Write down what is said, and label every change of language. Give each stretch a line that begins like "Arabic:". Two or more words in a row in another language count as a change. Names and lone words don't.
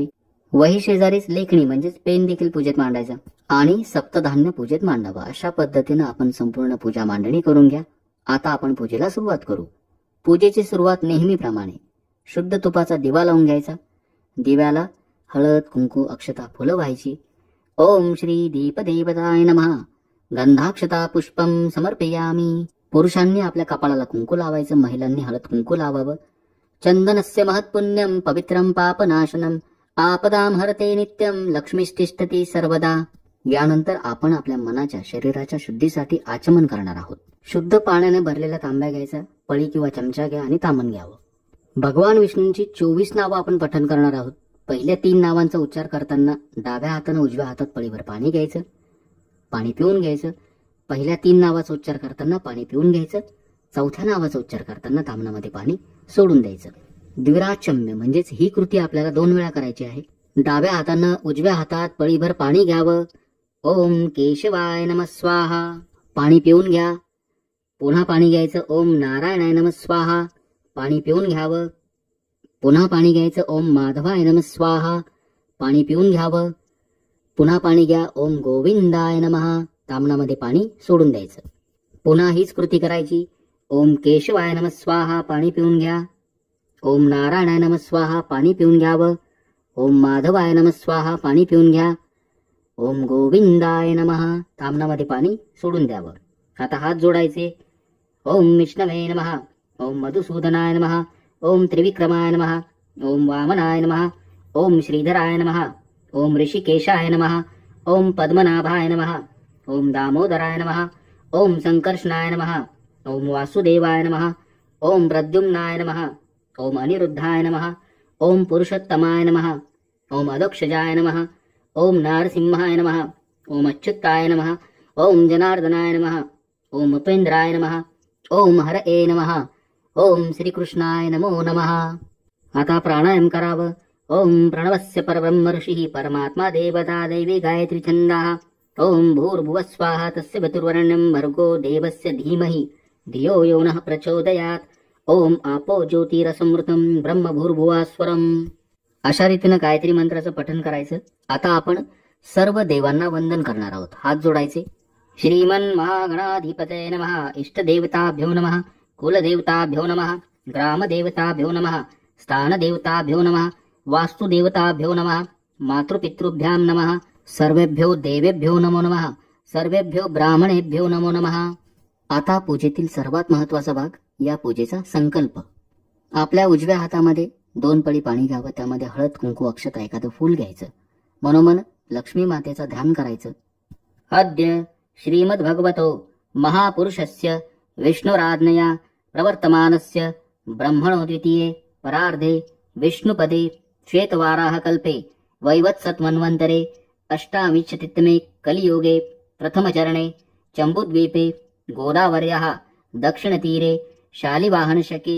Marathi: वही शेजारीच लेखणी म्हणजेच पेन देखील पूजेत मांडायचा आणि सप्तधान्य पूजेत मांडावं। अशा पद्धतीने आपण संपूर्ण पूजा मांडणी करून घ्या। आता आपण पूजेला सुरुवात करू। पूजेची सुरुवात नेहमीप्रमाणे शुद्ध तुपाचा दिवा लावून घ्यायचा. दिव्याला हळद, कुंकू, अक्षता, फुलं व्हायची.
Sanskrit: ओम श्री दीपदेवताय नमः गंधाक्षता पुष्पम समर्पयामी.
Marathi: पुरुषांनी आपल्या कपाळाला कुंकू लावायचं, महिलांनी हळद कुंकू लावावं.
Sanskrit: चंदनस्य महत्पुण्यम पवित्रम पापनाशनम आपदाम हरते नित्यम लक्ष्मीष्टिष्ठती सर्वदा.
Marathi: यानंतर आपण आपल्या मनाच्या, शरीराच्या शुद्धीसाठी आचमन करणार आहोत. शुद्ध पाण्याने भरलेला तांब्या घ्यायचा, पळी किंवा चमचा घ्या आणि तामण घ्यावं. भगवान विष्णूंची 24 नावं आपण पठण करणार आहोत. पहिल्या 3 नावांचा उच्चार करताना डाव्या हाताने उजव्या हातात पळीभर पाणी घ्यायचं, पाणी पिऊन घ्यायचं. पहिल्या 3 नावाचा उच्चार करताना पाणी पिऊन घ्यायचं. चौथ्या नावाचा उच्चार करताना तामणामध्ये पाणी सोडून द्यायचं. द्विराचम्य म्हणजेच ही कृती आपल्याला 2 वेळा करायची आहे. डाव्या हातानं उजव्या हातात पळीभर पाणी घ्यावं.
Sanskrit: ओम केशवाय नमः स्वाहा.
Marathi: पाणी पिऊन घ्या. पुन्हा पाणी घ्यायचं.
Sanskrit: ओम नारायणाय नमः स्वाहा.
Marathi: पाणी पिऊन घ्यावं. पुन्हा पाणी घ्यायचं.
Sanskrit: ओम माधवाय नमः स्वाहा.
Marathi: पाणी पिऊन घ्यावं. पुन्हा पाणी घ्या.
Sanskrit: ओम गोविंदाय नमः.
Marathi: तामणामध्ये पाणी सोडून द्यायचं. पुन्हा हीच कृती करायची.
Sanskrit: ओम केशवाय नमः स्वाहा.
Marathi: पाणी पिऊन घ्या.
Sanskrit: ओम नारायणाय नमः स्वाहा.
Marathi: पाणी पिऊन घ्यावं.
Sanskrit: ओम माधवाय नमः स्वाहा.
Marathi: पाणी पिऊन घ्या.
Sanskrit: ओम गोविंदाय नमः.
Marathi: तामणामध्ये पाणी सोडून द्यावं. आता हात जोडायचे.
Sanskrit: ओम विष्णवे नमः. ओम मधुसूदनाय नमः. ओम त्रिविक्रमाय नमः. ओम वामनाय नमः. ओम श्रीधराय नमः. ओम ऋषिकेशाय नमः. ओम पद्मनाभाय नमः. ओम दामोदराय नमः. ओम संकर्षणाय नमः. ओम वासुदेवाय नमः. ओम प्रद्युम्नाय नमः. ओम अनिरुद्धाय नमः. ओम पुरुषोत्तमाय नमः. ओम अदक्षजाय नमः. ओम नारसिंहाय नमः. ओम अच्युताय नमः. ओम जनार्दनाय नमः. ओम उपेंद्राय नमः. ओम हरये नमः. ओम श्रीकृष्णाय नमो नमः.
Marathi: आता प्राणायाम करावं.
Sanskrit: ओम प्रणवस्य परब्रह्म ऋषिः परमात्मा देवता दैवी गायत्री छंदः. ओम भूर्भुवः स्वाहा तस्य पितुर्वरेण्यं भर्गो देवस्य धीमहि धियो यो नः प्रचोदयात्. ओम आपो ज्योतिरसमृतं ब्रह्म भूर्भुवास्वरम.
Marathi: अशा रीतीनं गायत्री मंत्राचं पठण करायचं. आता आपण सर्व देवांना वंदन करणार आहोत. हात जोडायचे.
Sanskrit: श्रीमन महागणाधिपतये नमः. इष्टदेवताभ्यो नमः. कुलदेवताभ्यो नमः. ग्रामदेवताभ्यो नमः. स्थानदेवताभ्यो नमः. वास्तुदेवताभ्यो नमः. मातृपितृभ्यां नमः. सर्वेभ्यो देवेभ्यो नमो नमः. सर्वेभ्यो ब्राह्मणेभ्यो नमो नमः.
Marathi: आता पूजेतील सर्वात महत्वाचा भाग, या पूजेचा संकल्प. आपल्या उजव्या हातामध्ये 2 पळी पाणी घ्यावं. त्यामध्ये हळद, कुंकू, अक्षता, एखादं फूल घ्यायचं. मनोमन लक्ष्मी मातेचं ध्यान करायचं.
Sanskrit: अद्य श्रीमद्भगवतो महापुरुषस्य विष्णुराज्ञया प्रवर्तमानस्य ब्रह्मणो द्वितीये परार्धे विष्णुपदे श्वेतवाराह कल्पे वैवत्सत्मन्वन्तरे अष्टाविंशतितमे कलियुगे प्रथमचरणे चम्बुद्वीपे गोदावर्याः दक्षिणतीरे शालिवाहनशके